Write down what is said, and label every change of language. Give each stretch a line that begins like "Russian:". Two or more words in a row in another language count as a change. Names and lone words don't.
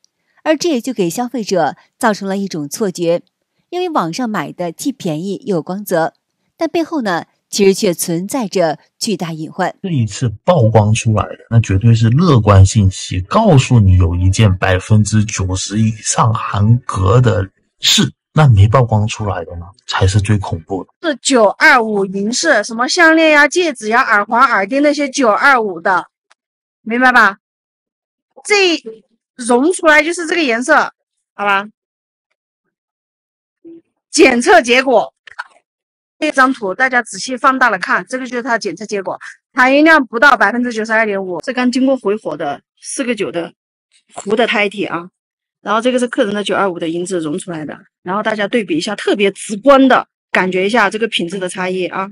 Chinese: 而這也就給消費者造成了一種錯覺，因為網上買的既便宜又有光澤，但背後呢其實卻存在着巨大隱患。這一次曝光出來的，那絕對是樂觀信息，告訴你有一件90% 以上含镉的事。那沒曝光出來的呢，才是最恐怖的。是925银饰，什麼項鏈呀、戒指呀、耳環、耳钉那些925的，明白吧？這融出來就是這個顏色，好吧？檢測結果，這張圖大家仔細放大了看，這個就是它的檢測結果，含银量不到92.5%，是剛經過回火的4個9的糊的胎体啊。然後這個是客人的925的银子融出來的，然後大家對比一下，特別直觀的感覺一下这個品質的差異啊。